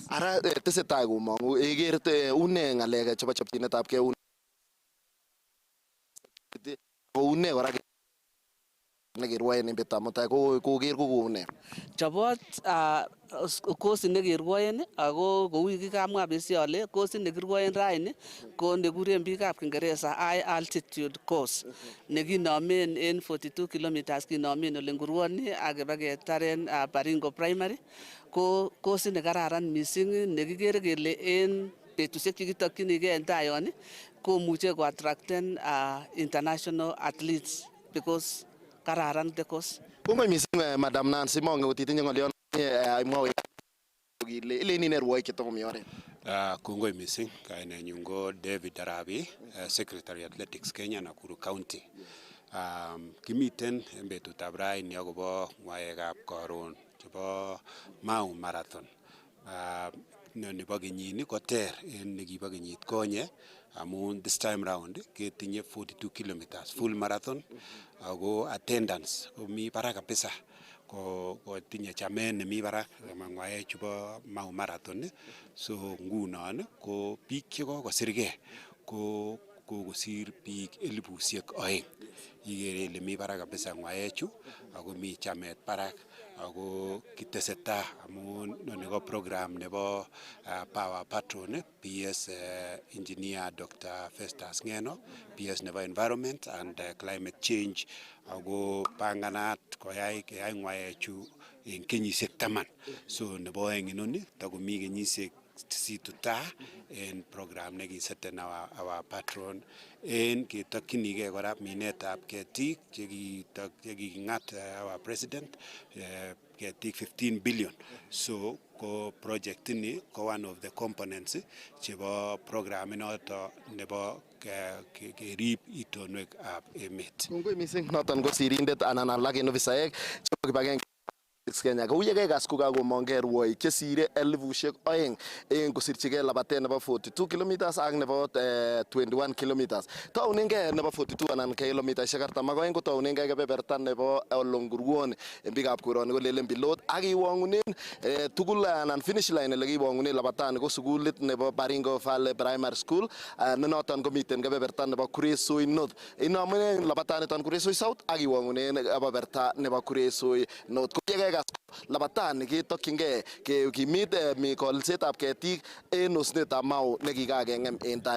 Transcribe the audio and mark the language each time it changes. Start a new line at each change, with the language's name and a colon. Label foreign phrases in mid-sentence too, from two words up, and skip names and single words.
Kalenjin: Ara tesetai komong'u ikere une ng'alek chebo chopchinetab gei koune kora nekerwoen en betutab mutai koker kokoune chobot kosit nekerwoen ako kou kikamwa besi ale kosit nekirwoen raini ko nekuren biikab Kingereza
English: high altitude course
Kalenjin: nekinomen en 42 kilometers kinomen ole ngurwoni ak kebaketaren Baringo Primary. Ko kosit nekararan mising nekikere kele en betusiek chekitokyinigei en tai yon komuche koattracten
English: international athletes because
Kalenjin: kararan
English: the course.
Kalenjin: Kongoi mising Madam Nancy, mongen kot itinye ng'olyon imwowech kile ileni ne rwoik chetokomi oret. Kongoi mising, kainenyun ko David Arabi, Secretary Athletics Kenya Nakuru County. Kimiten en betutab raini akobo ng'waekab koron chebo Mau Marathon. Nebo kenyini koter en nekibo kenyit konye amun
English: this time round
Kalenjin: ketinye 42
English: kilometers full marathon
Kalenjin: ako attendance komi barak kabisa kotinye chamet nemi barak ng'waek chubo Mau Marathon. So ngunon ko biik chekokosirgei ko kokosir biik 2,000. Ikere ile mi barak kabisa ng'waechu ako mi chamet barak ako kiteseta amun noni ko program nebo Power Patron PS Engineer Dr. Festus Ngeno, PS nebo Environment and Climate Change, ako panganat koyai ng'waechu en kenyisiek 10. So nebo oeng inoni takomi kenyisiek 8 en program nekiseten
English: our patron
Kalenjin: en ketokchinigei kora minetab ketik chekiking'at
English: our president
Kalenjin: ketik 15 billion. So ko project ini ko
English: one of the components
Kalenjin: chebo program inoto nebo kerib itonwekab emet. Kongoi mising, noton ko sirindet anan alak en ofisaek chebo kibagenge Athletics Kenya. Kou ye kekas kokakomongei rwoik chesire 2,000 eng kosirchigei labatet nebo 42 kilometers ak nebo 21 kilometers. Taunengei nebo 42 anan kilomitaishek 42 kotaunengei kebeberta nebo Olongurwon en biikab koroni kolelen pilot ak kiwongunen tugul anan
English: finish line
Kalenjin: ole kiwongunen labatani ko sukulit nebo Baringo Valley Primary School ne noton komiten kebeberta nebo Kuresoi North. Inamunen labataniton Kuresoi South ak kiwongunen kebeberta nebo Kuresoi North. Ko yekekas labatani ketokyingei kekimit kolsetab ketik en osnetab Mau nekikakeng'em en tai.